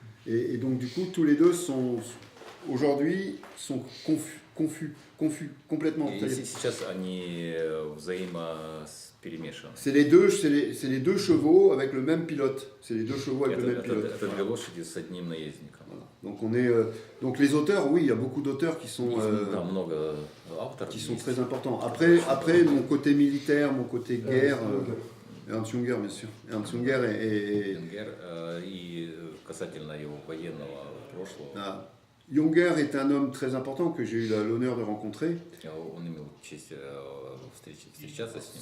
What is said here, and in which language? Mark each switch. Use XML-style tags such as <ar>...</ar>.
<fr>Et donc du coup, tous les deux aujourd'hui sont confus, complètement.</fr> <ru>И сейчас они взаимоперемешаны.</ru> <fr>C'est les deux chevaux avec le même pilote. C'est les deux chevaux avec le même pilote.</fr> <ru>Это две лошади с одним наездником.</ru> <fr>Voilà. Donc donc les auteurs, oui, il y a beaucoup d'auteurs qui sont</fr> <ru>Много авторов.</ru> <fr>qui sont très importants. Après mon côté militaire, mon côté guerre, Ernst Junger, bien sûr. Ernst Junger est</fr> <ru>И касательно его военного прошлого.</ru> <fr>Junger est un homme très important que j'ai eu l'honneur de rencontrer.</fr> <ru>Он имел честь встречаться с ним.</ru>